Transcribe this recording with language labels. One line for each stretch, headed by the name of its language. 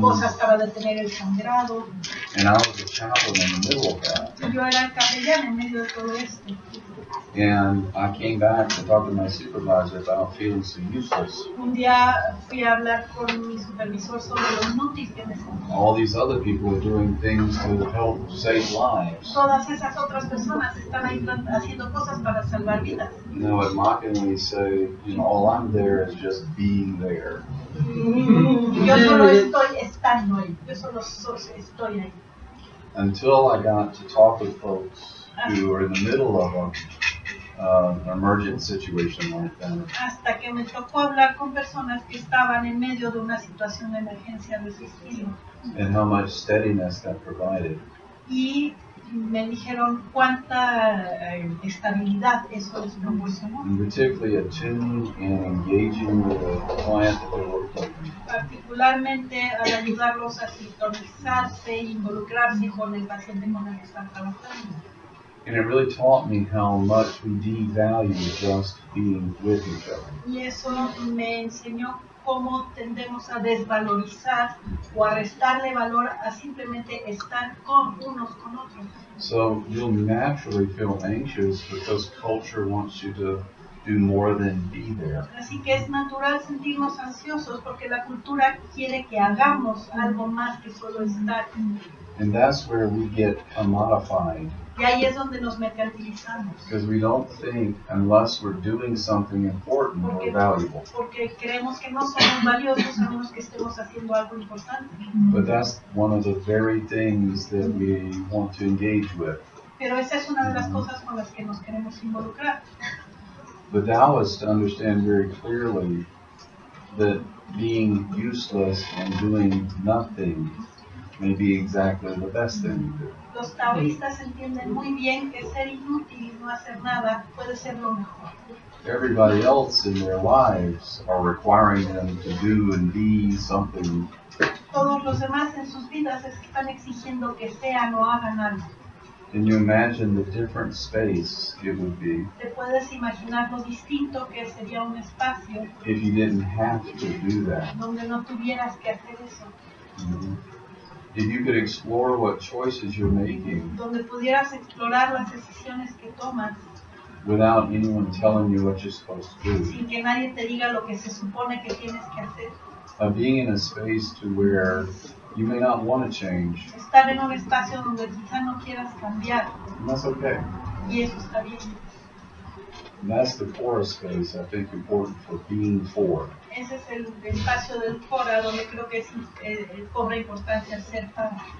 Spanish: cosas para detener el sangrado.
English: And I was a chaplain in the middle of that.
Spanish: Yo era el capellán en medio de todo esto.
English: And I came back to talk to my supervisor about feeling so useless.
Spanish: Un día fui a hablar con mi supervisor sobre lo inútil que me sentía.
English: All these other people are doing things to help save lives.
Spanish: Todas esas otras personas están ahí haciendo cosas para salvar vidas.
English: You know, it mockingly say, you know, all I'm there is just being there.
Spanish: Yo solo estoy estando ahí. Yo solo estoy ahí.
English: Until I got to talk with folks who are in the middle of an emergent situation like that.
Spanish: Hasta que me tocó hablar con personas que estaban en medio de una situación de emergencia de ese estilo.
English: And how much steadiness that provided.
Spanish: Y me dijeron cuánta estabilidad eso les proporcionó.
English: And particularly attuning and engaging with the client that they're working with.
Spanish: Particularmente al ayudarlos a sintonizarse e involucrarse con el paciente con el que están trabajando.
English: And it really taught me how much we devalue just being with each other.
Spanish: Y eso me enseñó cómo tendemos a desvalorizar o a restarle valor a simplemente estar con unos con otros.
English: So you'll naturally feel anxious because culture wants you to do more than be there.
Spanish: Así que es natural sentirnos ansiosos porque la cultura quiere que hagamos algo más que solo estar.
English: And that's where we get commodified.
Spanish: Y ahí es donde nos mercantilizamos.
English: Because we don't think unless we're doing something important or valuable.
Spanish: Porque creemos que no somos valiosos a menos que estemos haciendo algo importante.
English: But that's one of the very things that we want to engage with.
Spanish: Pero esa es una de las cosas con las que nos queremos involucrar.
English: The Taoists understand very clearly that being useless and doing nothing may be exactly the best thing to do.
Spanish: Los taoístas entienden muy bien que ser inútil y no hacer nada puede ser lo mejor.
English: Everybody else in their lives are requiring them to do and be something.
Spanish: Todos los demás en sus vidas están exigiendo que sean o hagan algo.
English: Can you imagine the different space it would be
Spanish: Te puedes imaginar lo distinto que sería un espacio
English: if you didn't have to do that?
Spanish: donde no tuvieras que hacer eso,
English: If you could explore what choices you're making
Spanish: donde pudieras explorar las decisiones que tomas
English: without anyone telling you what you're supposed to do.
Spanish: sin que nadie te diga lo que se supone que tienes que hacer.
English: Being in a space to where you may not want to change,
Spanish: Estar en un espacio donde quizá no quieras cambiar
English: and that's okay.
Spanish: y eso está bien.
English: And that's the core space I think important for being for.
Spanish: Ese es el espacio del fora donde creo que cobra importancia el ser para.